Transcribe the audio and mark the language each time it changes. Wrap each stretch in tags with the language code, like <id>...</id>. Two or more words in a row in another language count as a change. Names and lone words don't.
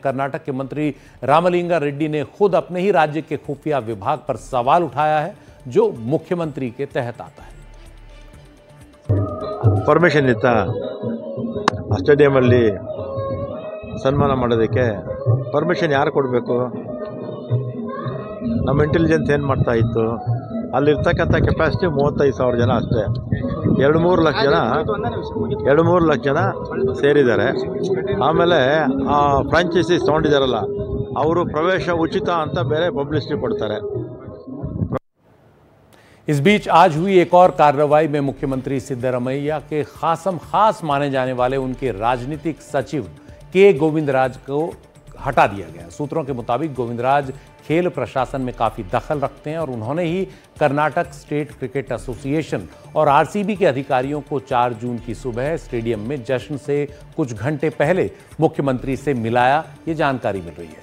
<hi>कर्नाटक के मंत्री रामलिंगा रेड्डी ने खुद अपने ही राज्य के खुफिया विभाग पर सवाल उठाया है जो मुख्यमंत्री के तहत आता है। परमिशन इत्ता</hi> <kn>स्टेडियम ಅಲ್ಲಿ ಸನ್ಮಾನ ಮಾಡೋದಕ್ಕೆ ಪರ್ಮಿಷನ್ ಯಾರು ಕೊಡಬೇಕು? ನಮ್ಮ ಇಂಟೆಲಿಜೆನ್ಸ್ ಏನು ಮಾಡ್ತಾ ಇತ್ತು? ಅಲ್ಲಿರ್ತಕ್ಕಂಥ ಕೆಪಾಸಿಟಿ 35,000 ಜನ ಅಷ್ಟೇ. 2-3 ಲಕ್ಷ ಜನ ಸೇರಿದ್ದಾರೆ. ಆಮೇಲೆ ಆ ಫ್ರಾಂಚೈಸೀಸ್ ತೊಗೊಂಡಿದ್ದಾರಲ್ಲ ಅವರು ಪ್ರವೇಶ ಉಚಿತ ಅಂತ ಬೇರೆ ಪಬ್ಲಿಸಿಟಿ ಕೊಡ್ತಾರೆ।</kn> <hi>इस बीच आज हुई एक और कार्रवाई में मुख्यमंत्री सिद्धरमैया के खास माने जाने वाले उनके राजनीतिक सचिव के गोविंदराज को हटा दिया गया। सूत्रों के मुताबिक गोविंदराज खेल प्रशासन में काफी दखल रखते हैं और उन्होंने ही कर्नाटक स्टेट क्रिकेट एसोसिएशन और आरसीबी के अधिकारियों को 4 जून की सुबह स्टेडियम में जश्न से कुछ घंटे पहले मुख्यमंत्री से मिलाया, ये जानकारी मिल रही है।</hi>